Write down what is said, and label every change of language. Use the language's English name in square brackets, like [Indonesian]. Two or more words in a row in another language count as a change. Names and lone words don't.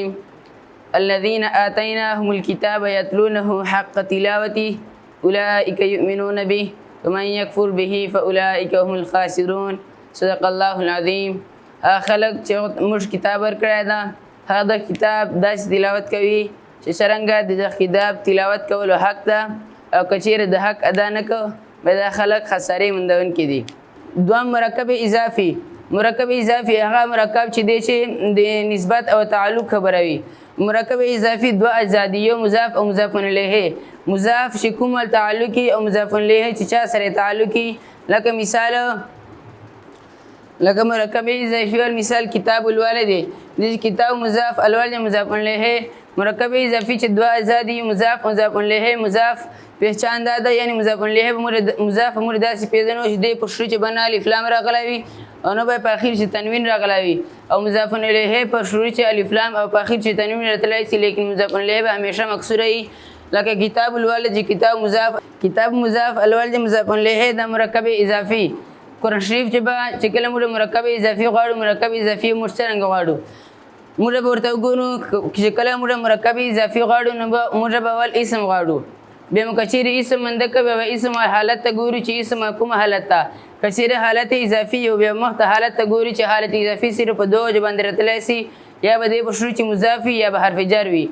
[Arabic] الذين آتيناهم الكتاب يتلونه حق تلاوته أولئك يؤمنون به ومن يكفر به فأولئك هم الخاسرون. صدق الله العظيم. [Pashto] خلق مش كتاب ورکړی هذا كتاب داس تلاوت کوي چې څرنګه د کتاب تلاوت کولو حق ده او که چیرې د حق ادا نه کو به دا خلق خسارې موندونکي دي. دوام مرکب اضافي. مرکب اضافي هغه مرکب چې دی چې د نسبت او تعلق خبروي. مرکب اضافي دوه اجزا دي، یو مضاف او مضاف الیه. مضاف چې کوم تعلقي او مضاف الیه چې چا سره تعلقي، لکه مثال لکه مرکب اضافي مثال [Arabic] کتاب الوالد [Pashto] د کتاب مضاف الوالد مضاف الیه. مرکب اضافي چې دوه اجزا دي، مضاف مضاف الیه. مضاف پہچان داده یعنی مضاف الیه مضاف مورد داسې پیژنو چې دی په شروع کې بنا الف لام راغلی وي او نه به په اخر چې تنوین راغلی وي، او مضاف الیه په شروع کې الف لام او په اخر چې تنوین راتلی شي، لیکن مضاف الیه به همیشه مکسوره وي. لکه [Arabic] کتاب الوالد [Pashto] چې کتاب مضاف الوالد مضاف الیه د مرکب اضافي. قرآن شریف چې کله موږ مرکب اضافي غواړو، مرکب اضافي موږ څرنګه غواړو، موږ به ورته وګورو چې کله موږ مرکب اضافي غواړو نو موږ به اول اسم غواړو، بیا مو کچیرې اسم منده به اسم حالت ته ګورو چې اسم کومه حالت ته، کچیرې حالت اضافي یو بیا مخته حالت ته ګورو چې حالت اضافي صرف په دوه وجه باندې راتلی شي، یا به دی په شروع کې مضافي یا به حرف جر وي.